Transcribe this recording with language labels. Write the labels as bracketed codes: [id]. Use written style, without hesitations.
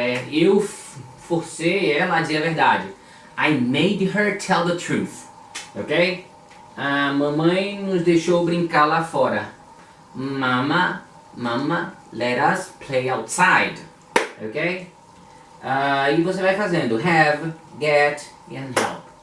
[pt] Eu forcei ela a dizer a verdade. [en] I made her tell the truth. Ok? [pt] A mamãe nos deixou brincar lá fora. [en] Mama, let us play outside. Ok? [pt] E você vai fazendo have, get and help.